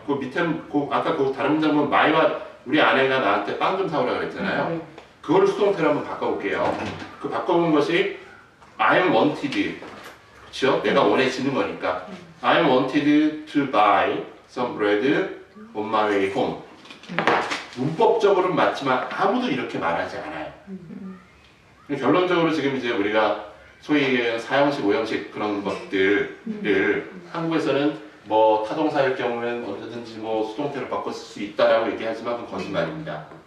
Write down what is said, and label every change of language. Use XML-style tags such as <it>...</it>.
<ko>그 밑에 아까 그 다른 문장 보면 my와 우리 아내가 나한테 빵 좀 사오라 그랬잖아요. 그걸 수동태로 한번 바꿔볼게요. 그 바꿔본 것이</ko> <en>I'm wanted.</en> <ko>그렇죠? 내가 원해지는 거니까.</ko> <en>I'm wanted to buy some bread on my way home.</en> <ko>문법적으로는 맞지만 아무도 이렇게 말하지 않아요. 결론적으로 지금 이제 우리가 소위 얘기하는 4형식, 5형식 그런 것들을 한국에서는 뭐 타동사일 경우에는 언제든지 뭐 수동태로 바꿔 쓸 수 있다라고 얘기하지만 그건 거짓말입니다.</ko>